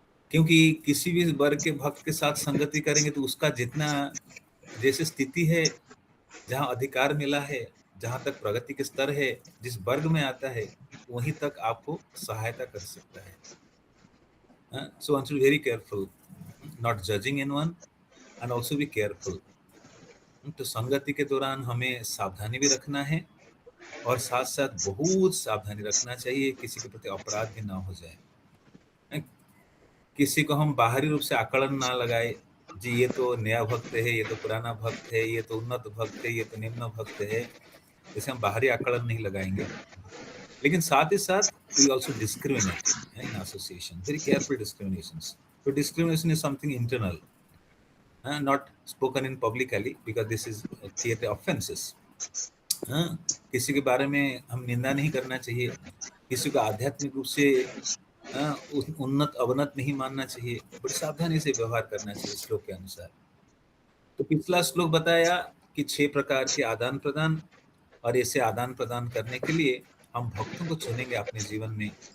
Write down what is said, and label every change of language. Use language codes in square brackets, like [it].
[hi] क्योंकि किसी भी वर्ग के भक्त के साथ संगति करेंगे तो उसका जितना जैसे स्थिति है, जहाँ अधिकार मिला है, जहाँ तक प्रगति के स्तर है, जिस वर्ग में आता है, वहीं तक आपको सहायता कर सकता है। [en] So one should be very careful, not judging anyone, and also be careful. [hi] तो संगति के दौरान हमें सावधानी भी रखना है, और साथ साथ बहुत सावधानी रखना चाहिए किसी के प्रति अपराध भी ना हो जाए। किसी को हम बाहरी रूप से आकलन ना लगाए, जी ये तो नया भक्त है, ये तो पुराना भक्त है, ये तो उन्नत भक्त है, ये तो निम्न भक्त है, जैसे हम बाहरी आकलन नहीं लगाएंगे। लेकिन साथ ही साथ [en] we also discriminate in association, very careful discriminations. So discrimination is something internal, not spoken in publicly, because this is clearly offenses. [hi] किसी के बारे में हम निंदा नहीं करना चाहिए, किसी को आध्यात्मिक रूप से उन्नत अवनत नहीं मानना चाहिए, बड़ी सावधानी से व्यवहार करना चाहिए श्लोक के अनुसार। तो पिछला श्लोक बताया कि 6 प्रकार के आदान प्रदान, और ऐसे आदान प्रदान करने के लिए हम भक्तों को चुनेंगे अपने जीवन में।